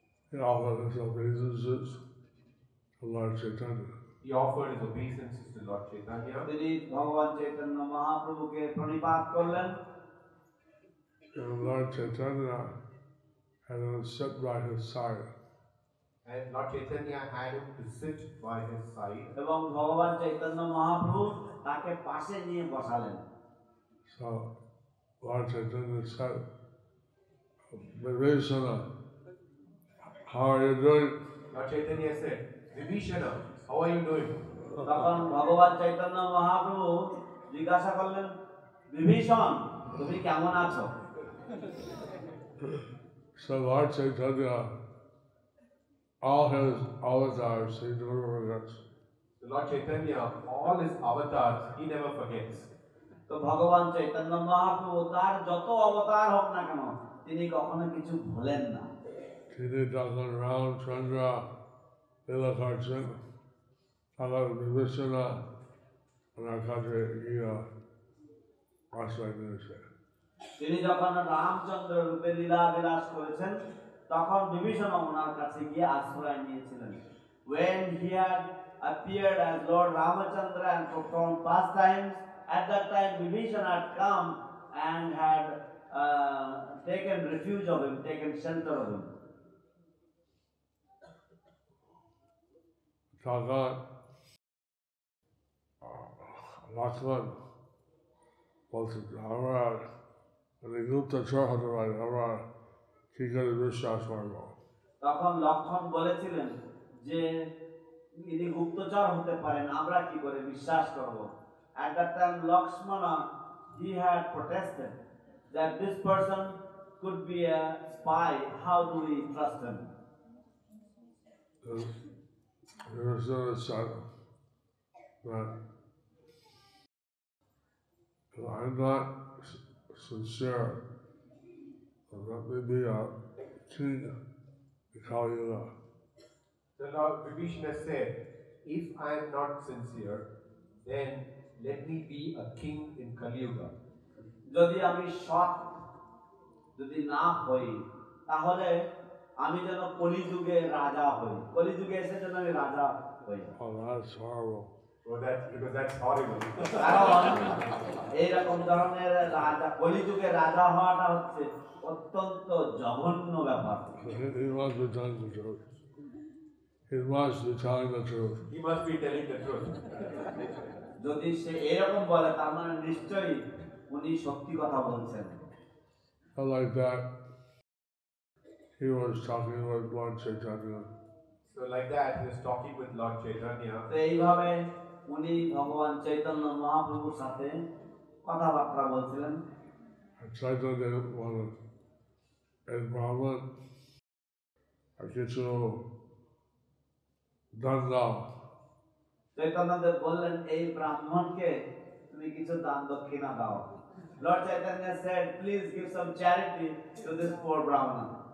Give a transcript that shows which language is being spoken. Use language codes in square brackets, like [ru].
[en] He offered his obeisances to Lord Chaitanya. He offered his obeisances to Lord Chaitanya. [bn] তিনি ভগবান চৈতন্য মহাপ্রভুকে প্রণিপাত করলেন। [en] And Lord Chaitanya and then sit by his side. And Lord Chaitanya had him to sit by his side. [bn] এবং ভগবান চৈতন্য মহাপ্রভু তাকে পাশে নিয়ে বসালেন। [en] So Lord Chaitanya said, Vibhishana, how are you doing? Lord Chaitanya said, Vibhishana, how are you doing? [bn] তখন ভগবান চৈতন্য মহাপ্রভু জিজ্ঞাসা করলেন, বিভীষণ তুমি কেমন আছো? [en] So Lord Chaitanya, all his avatars, he never forgets. So Lord Chaitanya, all his avatars, he never forgets. [bn] তো ভগবান চৈতন্য মহাপ্রভু তার যত অবতার হোক না কেন তিনি কখনো কিছু ভুলেন না। তিনি যখন রামচন্দ্র লীলা করছেন, তখন বিভীষণা ওনার কাছে গিয়ে আশ্রয় নিয়েছে। তিনি যখন রামচন্দ্র রূপে লীলা বিলাস করেছেন তখন বিভীষণ ওনার কাছে গিয়ে আশ্রয় নিয়েছিলেন। [en] When he had appeared as Lord Ramachandra and performed pastimes, at that time Vibhishana had come and had taken refuge of him, taken shelter of him. [bn] তখন লক্ষ্মণ বলছে, আমরা গুপ্তচর হতে পারি, আমরা কি করে বিশ্বাস করবো? তখন লক্ষণ বলেছিলেন যে ইনি গুপ্তচর হতে পারেন, আমরা কি করে বিশ্বাস করব? [en] At that time Lakshmana, he had protested that this person could be a spy. How do we trust him? Vivisana said that if I'm not sincere, let me be a king in Kali Yuga. The Lord Vibhishana said, if I am not sincere, then let me be a king in Kali Yuga. [bn] যদি আমি সৎ যদি না হই তাহলে আমি যেন কলিযুগে রাজা হই, কলিযুগে এসে যেন আমি রাজা হই। [en] Oh, that's horrible. Oh, that's horrible. [bn] কারণ এইরকম ধরনের রাজা কলিযুগে রাজা হওয়াটা হচ্ছে অত্যন্ত জঘন্য ব্যাপার। [en] He must be telling the truth. He must be telling the truth. He must be telling the truth. [bn] যদি সে এরকম বলে তার মানে নিশ্চয়ই উনি সত্যি কথা বলছেন। [en] And like that, he was talking with Lord Chaitanya. So like that, he was talking with Lord Chaitanya. [bn] তো এইভাবে উনি ভগবান চৈতন্য মহাপ্রভুর সাথে কথাবার্তা বলছিলেন। [en] And Chaitanya wanted a Brahman, [bn] কিছু দান দাও। চৈতন্যদেব বললেন এই ব্রাহ্মণকে তুমি কিছু দান দক্ষিণা দাও। [en] Lord Chaitanya said, please give some charity to this poor Brahmana.